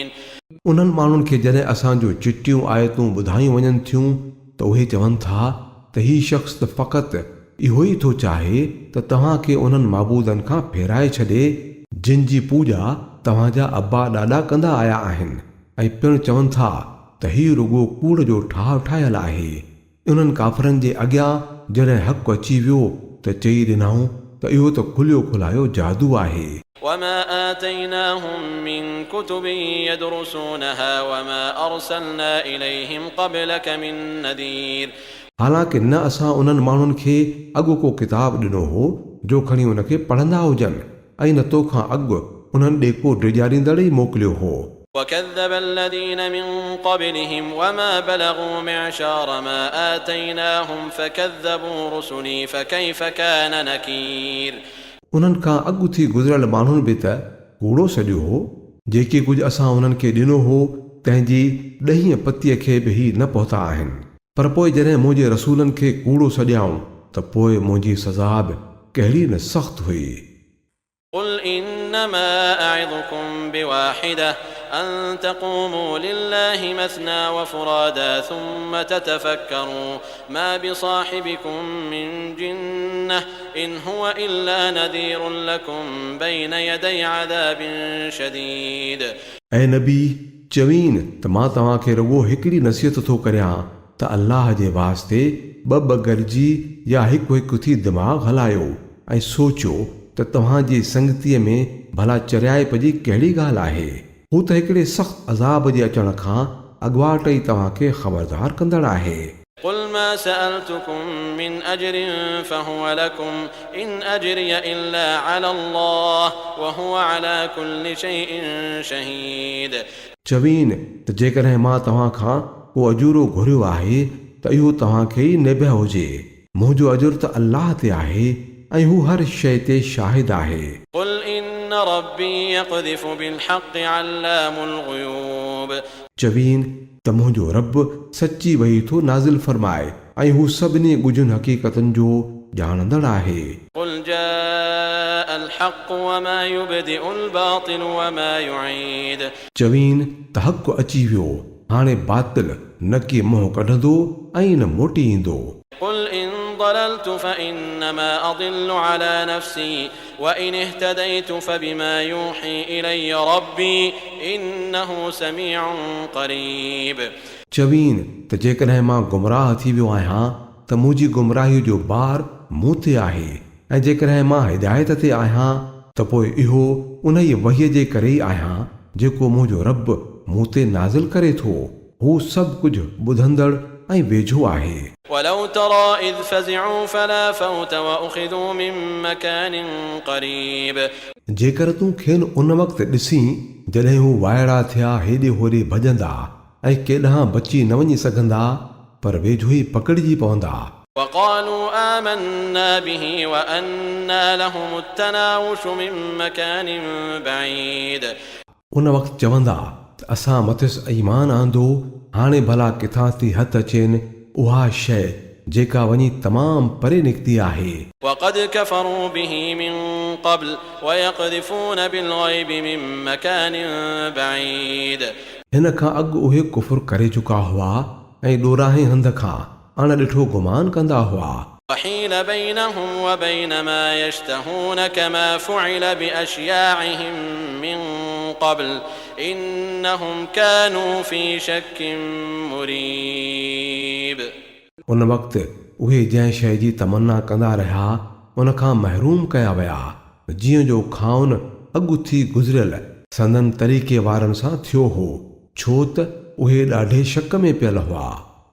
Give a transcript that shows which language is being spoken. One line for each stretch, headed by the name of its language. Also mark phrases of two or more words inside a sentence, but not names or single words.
Sindhi: उन्हनि माण्हुनि खे जॾहिं असांजो चिटियूं आयतूं ॿुधायूं वञनि थियूं त उहे चवनि था त हीउ शख़्स त फ़क़ति इहो ई थो चाहे त तव्हांखे उन्हनि माबूदनि खां फेराए छॾे जिन जी पूॼा तव्हांजा अब्बा ॾाॾा कंदा आया आहिनि, ऐं पिणु चवनि था त हीउ रुॻो कूड़ जो ठाह ठाहियल आहे। उन्हनि काफ़रनि जे अॻियां जॾहिं हक़ अची वियो त चई ॾिनऊं त इहो त खुलियो खुलायो जादू आहे।
Arabic: وما آتيناهم من كتب يدرسونها وما أرسلنا إليهم قبلك من نذير.
Sindhi: हालांकि न असां उन्हनि माण्हुनि खे अॻु को किताब ॾिनो हो जो खणी उनखे पढ़ंदा हुजनि, ऐं न तोखां अॻु उन्हनि ॾे को ॾिॼारींदड़ ई मोकिलियो हो।
Arabic: وكذب الذين من قبلهم وما بلغوا معشار ما آتيناهم فكذبوا رسلي فكيف كان نكير.
Sindhi: उन्हनि खां अॻु थी गुज़िरियल माण्हुनि बि त कूड़ो सॼो हो। जेके कुझु असां उन्हनि खे ॾिनो हो तंहिंजी ॾहीं पतीअ खे बि ही न पहुता आहिनि, पर पोइ जॾहिं मुंहिंजे रसूलनि खे कूड़ो सॼाऊं त पोइ मुंहिंजी सज़ा बि कहिड़ी न सख़्त हुई।
Arabic: قل إنما أعظكم بواحدة أن تقوموا لله مثنى وفرادا ثم تتفكروا ما بصاحبكم من جنة إن هو إلا نذير لكم بين يدي عذاب شديد.
Sindhi: ऐं नबी चवीन त मां तव्हांखे रुॻो हिकिड़ी नसीहत थो करियां त अल्लाह जे वास्ते ॿ गॾिजी या हिकु थी दिमाग़ हलायो ऐं सोचियो त तव्हांजी संगतीअ में भला चरियाइप जी कहिड़ी ॻाल्हि आहे। हू त हिकिड़े सख़्त अज़ाब जे अचण खां अॻुवाट ई तव्हांखे ख़बरदार कंदड़ आहे।
Arabic: قل ما سألتكم من أجر فهو لكم إن أجري إلا على الله وهو على كل شيء شهيد.
Sindhi: चवीन त जेकॾहिं मां तव्हां खां को अजूरो घुरियो आहे त इहो तव्हांखे ई निभा हुजे। मुंहिंजो अजुर त अल्लाह ते आहे ऐं हू हर शइ ते शाहिद आहे।
Arabic: قل إن ربي يقذف بالحق علام الغيوب.
Sindhi: चवीन त मुंहिंजो रब सची वही थो नाज़िल फरमाए ऐं हू सभिनी ॻुझुनि हक़ीक़तनि जो ॼाणंदड़ आहे।
Arabic: قل جاء الحق وما يبدئ الباطل وما يعيد.
Sindhi: चवीन त हक़ अची वियो, हाणे बातिल न की मुंहुं कढंदो ऐं न मोटी ईंदो।
Arabic: قل إن ضللت فإنما أضل على نفسي وإن اهتديت فبما يوحي إلي ربي إنه سميع قريب.
Sindhi: चवीन त जेकॾहिं मां गुमराह थी वियो आहियां त मुंहिंजी गुमराही जो बार मूं ते आहे, ऐं जेकॾहिं मां हिदायत ते आहियां त पोइ इहो उन ई वहीअ जे करे ई आहियां जेको मुंहिंजो रब मूं ते नाज़िल करे थो। हू सभु कुझु ॿुधंदड़ ऐं वेझो आहे।
Arabic: ولو ترى إذ فزعوا فلا فوت وأخذوا من مكان قريب.
Sindhi: जेकर तूं खेनि उन वक़्तु ॾिसी जॾहिं हू वाइड़ा थिया हेॾे होॾे भॼंदा ऐं केॾांहुं बची न वञी सघंदा, पर वेझो ई पकड़िजी पवंदा।
Arabic: وقالوا آمنا به وأنى لهم التناوش من مكان بعيد.
Sindhi: उन वक़्तु चवंदा त असां मथियुसि ईमान आंदो, हाणे भला किथां थी हथ अचेनि उहा शइ जेका वञी तमामु परे निकिती आहे.
Arabic: وقد كفروا به من قبل ويقذفون بالغيب من مكان بعيد.
Sindhi: हिन खां अॻु उहे कुफुर करे चुका हुआ ऐं ॾोराहे हंध खां अणॾिठो गुमान कंदा हुआ.
Arabic: وحيل بينهم وبين ما يشتهون كما فعل بأشياعهم من قبل إنهم كانوا في شك مريب.
Sindhi: उन वक़्तु उहे जंहिं शइ जी तमन्ना कंदा रहिया उन खां महरूम कया विया, जीअं जो खाउन अॻु थी गुज़िरियल संदन तरीक़े वारनि सां थियो हो, छो त उहे ॾाढे शक में पियल हुआ.